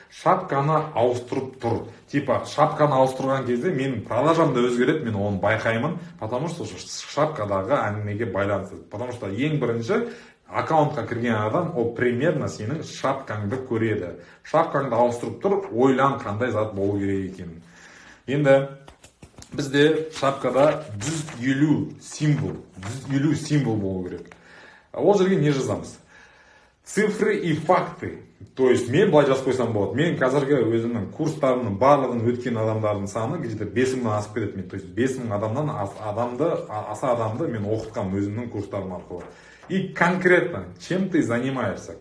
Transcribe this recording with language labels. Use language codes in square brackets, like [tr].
[kk] Шапканы ауыстырып тұр. Типа, шапканы ауыстырған кезде менің продажам да өзгереді, мен оны байқаймын, [ru] потому что [kk] шапкадағы әңгімеге байланысты. [ru] Потому что [kk] ең бірінші аккаунтқа кірген адам, ол примерно сенің шапкаңды көреді. Шапкаңды ауыстырып тұр, ойлан қандай зат болу керек екенін. Енді бізде шапкада 150 символ болу керек. Ол жерге не жазамыз? [ru] Цифры и факты. То есть [kk] мен былай жазып қойсам болады. Мен қазіргі өзімнің курстарымның барлығын өткен адамдардың саны [ru] где-то [kk] 5000-нан асып кетеді. [ru] То есть [kk] 5000 адамнан аса адамды мен оқытқам өзімнің курстарым арқылы. [ru] И конкретно, чем ты занимаешься?